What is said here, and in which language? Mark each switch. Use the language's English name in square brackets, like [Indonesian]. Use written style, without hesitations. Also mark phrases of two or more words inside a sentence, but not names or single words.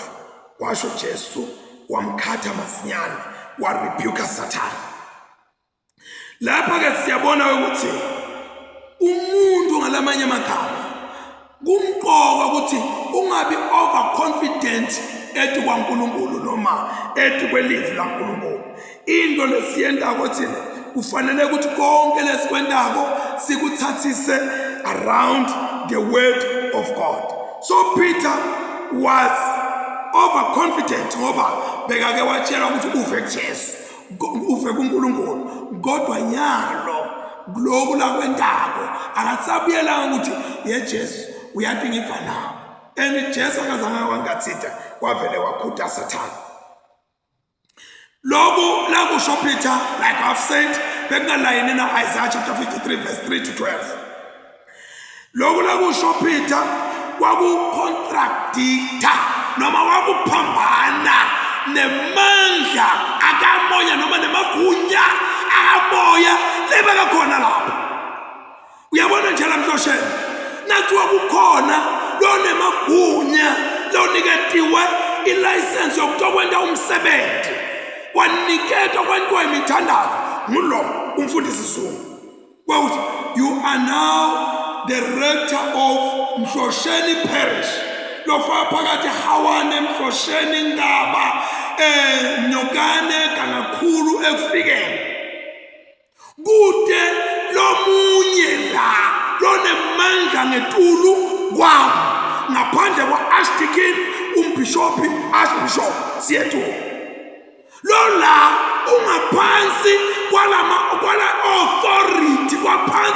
[Swati] washo Jesu wamkhatha masinyane wa rebuke Sathane lapha ke siyabona ukuthi umuntu ngalamanye amagama kumqoka ukuthi ungabi overconfident ethi kwaNkulunkulu noma ethi kwelizwi laNkulunkulu into lesiyendako thina kufanele ukuthi konke lesikwendako sikuthathise [English] around the word of God so Peter was overconfident [Swati] ngoba bekake watshela ukuthi uve kuJesu uve kuNkulunkulu kodwa nyalo lokhu la kwendako akasabuyela ukuthi yeJesu uyathi ngiva nawe Jesu akazange wangathitha wavele wakhutha Sathane lokhu la kusho Peter [English] like I've said [Swati] bekunalayini na Isaiah [English] chapter 53 verse 3 to 12 [Swati] lokhu la kusho Peter kwakucontradicta noma wakuphambana nemandla akamoya noma nemagunya akamoya lebeka khona lapha uyabona nje lamhlosheni nathi wakukhona lonemagunya loniketiwe ilicense yokutokwenda umsebenzi waniketwa kwentwa imithandazo ngulo umfundisi Zungu kwathi [English] you are now the rector of Mhlosheni parish [Swati] lofa phakathi Hawane Mhlosheni Ngaba Nyokane kanakhulu ekufikeni kude lomunye la lonemandla ngetulu kwami ngaphandle kwa-Archdeacon umbishopi archbishop siyethu lola ungaphansi kwala authority kwaphansi